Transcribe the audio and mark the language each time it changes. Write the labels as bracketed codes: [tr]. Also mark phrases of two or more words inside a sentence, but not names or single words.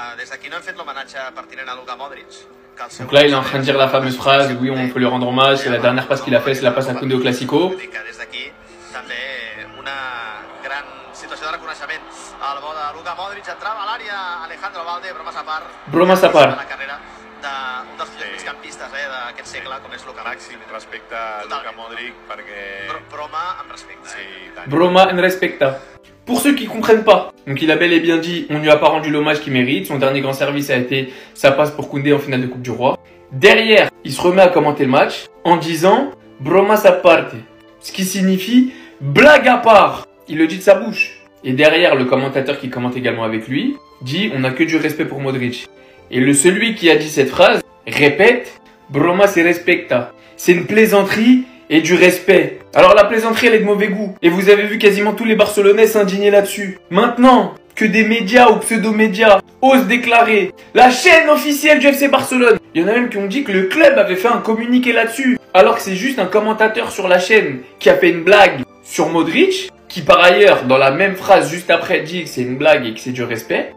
[fr] Donc là, il est en train de dire la fameuse phrase, oui, on peut lui rendre hommage, c'est la dernière passe qu'il a fait, c'est la passe à Koundé au Classico. [es] Bromas à part. [ca] d'un dels millors migcampistes d'aquest segle, com és Luka Modric. Respecte a Luka Modric, perquè... Broma en respecte. Sí, Broma en respecta. [fr] Pour ceux qui comprennent pas, donc il a bel et bien dit, on lui a pas rendu l'hommage qu'il mérite. Son dernier grand service a été sa passe pour Koundé en finale de Coupe du Roi. Derrière, il se remet à commenter le match en disant [es] bromas a parte, [fr] ce qui signifie blague à part. Il le dit de sa bouche. Et derrière, le commentateur qui commente également avec lui dit on n'a que du respect pour Modric. Et celui qui a dit cette phrase répète [es] broma se respecta. [fr] C'est une plaisanterie et du respect. Alors la plaisanterie elle est de mauvais goût. Et vous avez vu quasiment tous les Barcelonais s'indigner là-dessus. Maintenant que des médias ou pseudo-médias osent déclarer la chaîne officielle du FC Barcelone. Il y en a même qui ont dit que le club avait fait un communiqué là-dessus. Alors que c'est juste un commentateur sur la chaîne qui a fait une blague sur Modric qui par ailleurs, dans la même phrase juste après, dit que c'est une blague et que c'est du respect.